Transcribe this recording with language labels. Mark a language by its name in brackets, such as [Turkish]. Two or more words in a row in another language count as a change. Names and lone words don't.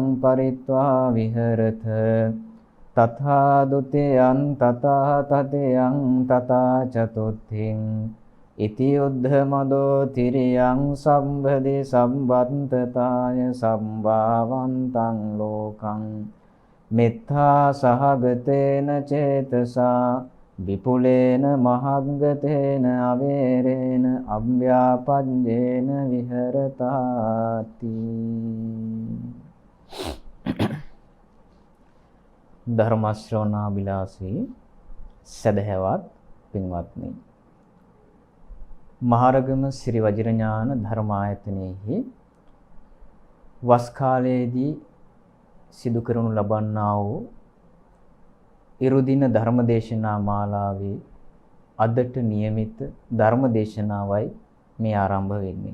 [Pali] පරිත්වා විහෙරත තථා ဒ ුතියං තථා තතියං තථා චතුත්ථින් ඉති උද්ධමදෝ තිරියං සම්බදි සම්බන්තතාය සම්භාවන්තං ලෝකං මෙත්තා සහගතේන චේතසා විපුලේන මහග්ගතේන අවේරේන අභ්‍යාපජ්ජේන විහෙරතාති. [Sinhala] ධර්ම ශ්‍රවණාබිලාසී සදහැවත් පින්වත්නි, මහරගම ශ්‍රී වජිරඥාන ධර්මායතනයේහි වස් කාලයේදී සිදු කරනු ලබන්නා වූ ඉරුදින ධර්මදේශනා මාලාවේ අදට નિયમિત ධර්මදේශනාවයි මේ ආරම්භ වෙන්නේ.